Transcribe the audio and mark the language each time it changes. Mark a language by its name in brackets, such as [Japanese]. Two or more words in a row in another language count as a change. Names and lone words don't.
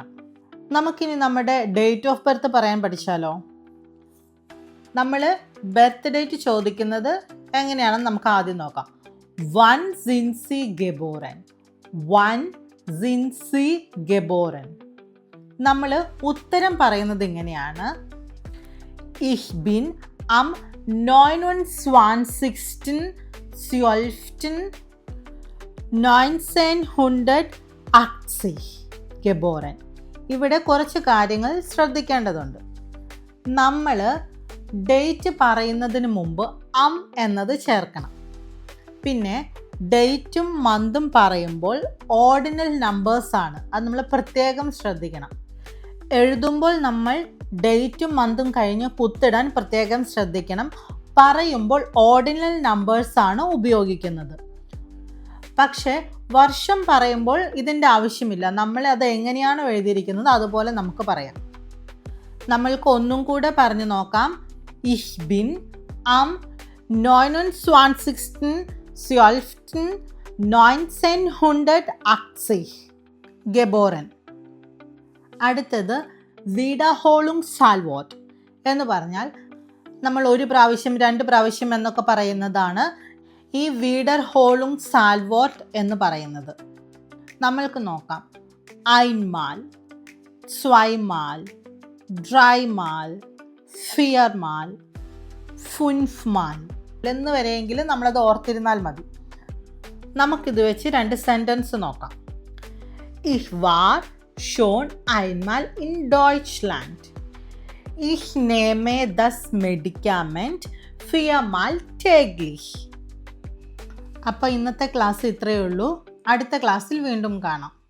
[Malayalam] നമുക്കിനി നമ്മുടെ [English] date of birth [Malayalam] പറയാൻ പഠിച്ചാലോ? നമ്മൾ [English] birth date [Malayalam] ചോദിക്കുന്നത് എങ്ങനെയാണെന്ന് നമുക്ക് ആദ്യം നോക്കാം. [German] Wann sind Sie geboren, wann sind Sie geboren. [Malayalam] നമ്മൾ ഉത്തരം പറയുന്നത് ഇങ്ങനെയാണ്: [German] Ich bin am 29.12.1980 geboren. [Malayalam] ഇവിടെ കുറച്ച് കാര്യങ്ങൾ ശ്രദ്ധിക്കേണ്ടതുണ്ട്. നമ്മൾ ഡേറ്റ് പറയുന്നതിന് മുമ്പ് എന്നത് ചേർക്കണം. പിന്നെ ഡേറ്റും മന്തും പറയുമ്പോൾ [English] ordinal numbersആണ്, [Malayalam] അത് നമ്മൾ പ്രത്യേകം ശ്രദ്ധിക്കണം. എഴുതുമ്പോൾ നമ്മൾ ഡേറ്റും മന്തും കഴിഞ്ഞ് കുത്തിടാൻ പ്രത്യേകം ശ്രദ്ധിക്കണം. പറയുമ്പോൾ [English] ordinal numbersആണ് [Malayalam] ഉപയോഗിക്കുന്നത്. പക്ഷേ വർഷം പറയുമ്പോൾ ഇതിൻ്റെ ആവശ്യമില്ല. നമ്മൾ അത് എങ്ങനെയാണോ എഴുതിയിരിക്കുന്നത് അതുപോലെ നമുക്ക് പറയാം. നമ്മൾക്ക് ഒന്നും കൂടെ പറഞ്ഞു നോക്കാം. [German] Ich bin am 29.12.1980 geboren. [Malayalam] അടുത്തത് [German] Wiederholung Zahlwort [Malayalam] എന്ന് പറഞ്ഞാൽ നമ്മൾ 1 പ്രാവശ്യം 2 പ്രാവശ്യം എന്നൊക്കെ പറയുന്നതാണ് ഈ [German] Wiederholung Zahlwort [Malayalam] എന്ന് പറയുന്നത്. നമ്മൾക്ക് നോക്കാം. [German] einmal, zweimal, dreimal, viermal, fünfmal [Malayalam] എന്ന് വരെയെങ്കിലും നമ്മളത് ഓർത്തിരുന്നാൽ മതി. നമുക്കിത് വെച്ച് 2 സെൻറ്റൻസ് നോക്കാം. [German] Ich war schon einmal in Deutschland. Ich nehme das Medikament 4-mal täglich. [Malayalam] അപ്പോൾ ഇന്നത്തെ ക്ലാസ് ഇത്രയേ ഉള്ളൂ. അടുത്ത ക്ലാസ്സിൽ വീണ്ടും കാണാം.